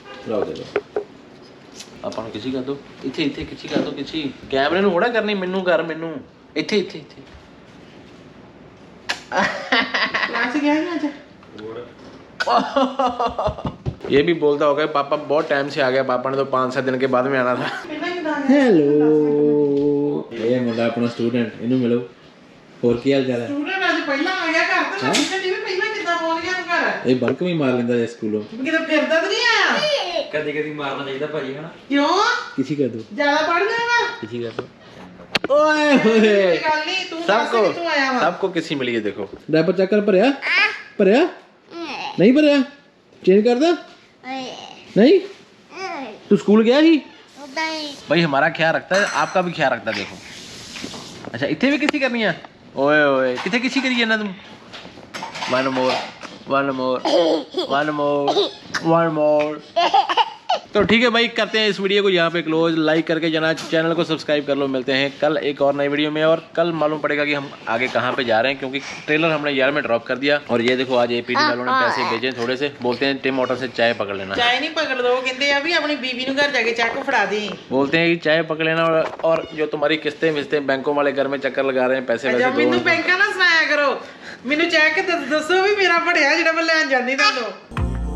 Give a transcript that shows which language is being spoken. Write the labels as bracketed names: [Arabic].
[Hindi] लाओ दे दो [Punjabi] ਆਪਾਂ ਨੂੰ ਕਿਛੀ ਕਰ ਦੋ, ਇੱਥੇ ਕਿਛੀ ਕਰ ਦੋ, ਕਿਛੀ ਕੈਮਰੇ ਨੂੰ ਥੋੜਾ ਕਰਨੀ, ਮੈਨੂੰ ਕਰ, ਮੈਨੂੰ ਇੱਥੇ ਕਲਾਸ ਗਿਆ ਨਹੀਂ ਅੱਜ? [Hindi] ये भी बोलता होगा पापा बहुत टाइम से आ गया, पापा ने तो 5-7 दिन के बाद में आना था। हेलो, ये मुंडा अपना स्टूडेंट, इन्हें मिलो। [Punjabi] और ਕੀ ਹਾਲ ਚਾਲ ਹੈ? ਸਟੂਡੈਂਟ ਅੱਜ ਪਹਿਲਾਂ ਆ ਗਿਆ ਘਰ ਤੇ ਮੈਂ ਪੁੱਛਿਆ ਨਹੀਂ ਪਹਿਲਾਂ ਕਿੱਦਾਂ ਪਹੁੰਚ ਗਿਆ ਘਰ। ਇਹ ਬਲਕ ਵੀ ਮਾਰ ਲੈਂਦਾ ਹੈ ਸਕੂਲੋਂ। ਕਿਤੇ ਫਿਰਦਾ ਤਾਂ ਨਹੀਂ ਆਇਆ? [Hindi] कभी कभी मारना चाहिए भाजी है ना। [Punjabi] ਕਿਉਂ? [Hindi] किसी कर दो, [Punjabi] ਜ਼ਿਆਦਾ ਪੜ ਗਿਆ ਵਾ? [Hindi] किसी कर दो। ओए होए, [Punjabi] ਗੱਲ ਨਹੀਂ ਤੂੰ ਦੱਸ ਕਿੱਥੋਂ ਆਇਆ ਵਾ? [Hindi] सबको किसी मिली है देखो। डायपर चेक कर, भरया भरया नहीं भरया, चेंज कर दे। नहीं तू स्कूल गया ही? भाई हमारा ख्याल रखता है, आपका भी ख्याल रखता है। देखो अच्छा इतने भी किसी करनी है? ओए ओए कितने किसी करी है ना तुम? One more one more one more one more. तो ठीक है भाई, करते हैं इस वीडियो को यहाँ पे क्लोज। लाइक करके जाना, चैनल को सब्सक्राइब कर लो। मिलते हैं कल एक और नई वीडियो में, और कल मालूम पड़ेगा कि हम आगे कहाँ पे जा रहे हैं, क्योंकि ट्रेलर हमने यार में ड्रॉप कर दिया। और ये देखो आज एपीडी वालों ने पैसे भेजे थोड़े से, बोलते हैं टिम होटल से चाय पकड़ लेना। [Punjabi] ਚਾय ਨਹੀਂ ਪਕੜ ਦੋ, ਕਹਿੰਦੇ ਆ ਵੀ ਆਪਣੀ ਬੀਬੀ ਨੂੰ ਘਰ ਜਾ ਕੇ ਚੱਕ ਫੜਾ ਦੀ। [Hindi] बोलते हैं कि चाय पकड़ लेना, और जो तुम्हारी किस्तें विस्तें बैंकों वाले घर में चक्कर लगा रहे हैं, पैसे [Punjabi] ਅੱਛਾ [Hindi] वैसे [Punjabi] ਮੈਨੂੰ [Hindi] दो। [Punjabi] ਬੈਂਕਾਂ ਨਾ ਸੁਣਾਇਆ ਕਰੋ, ਮੈਨੂੰ ਚੈੱਕ ਦੱਸੋ ਵੀ ਮੇਰਾ ਭੜਿਆ ਜਿਹੜਾ ਮੈਂ ਲੈਣ ਜਾਂਦੀ ਤੁਹਾਨੂੰ।